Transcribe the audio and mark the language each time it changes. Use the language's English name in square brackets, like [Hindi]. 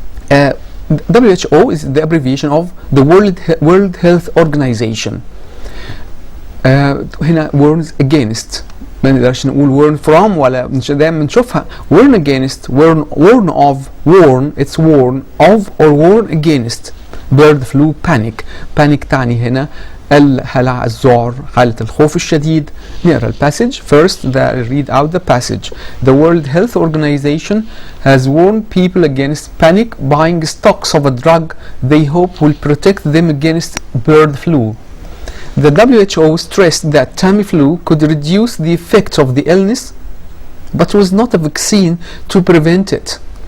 [English] WHO is the abbreviation of the World Health Organization. [Arabic] هنا [English] warns against، [Arabic] ما نقدرش نقول [English] warn from [Arabic] ولا مش دايما بنشوفها [English] warn against، warn of، warn it's warn of or warn against bird flu panic. [Arabic] panic تعني هنا الهلع، الذعر، حالة الخوف الشديد. نقرا الباسج [English] first. Read out the passage. The World Health Organization has warned people against panic buying stocks of a drug they hope will protect them against bird flu. The WHO stressed that Tamiflu could reduce the effects of the illness, but was not a vaccine to prevent it.